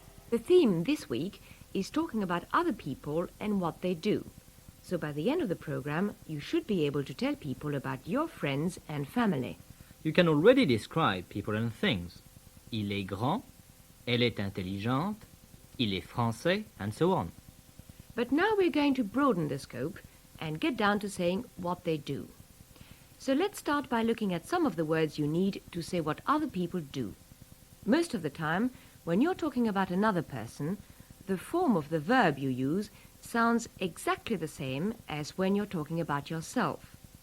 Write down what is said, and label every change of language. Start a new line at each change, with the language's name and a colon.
English: The theme this week is talking about other people and what they do. So by the end of the program, you should be able to tell people about your friends and family. You can already describe people and things.
French: Il est grand, elle est intelligente, il est français,
English: and so on. But now we're going to broaden the scope and get down to saying what they do. So let's start by looking at some of the words you need to say what other people do. Most of the time, when you're talking about another person, the form of the verb you use sounds exactly the same as when you're talking about yourself.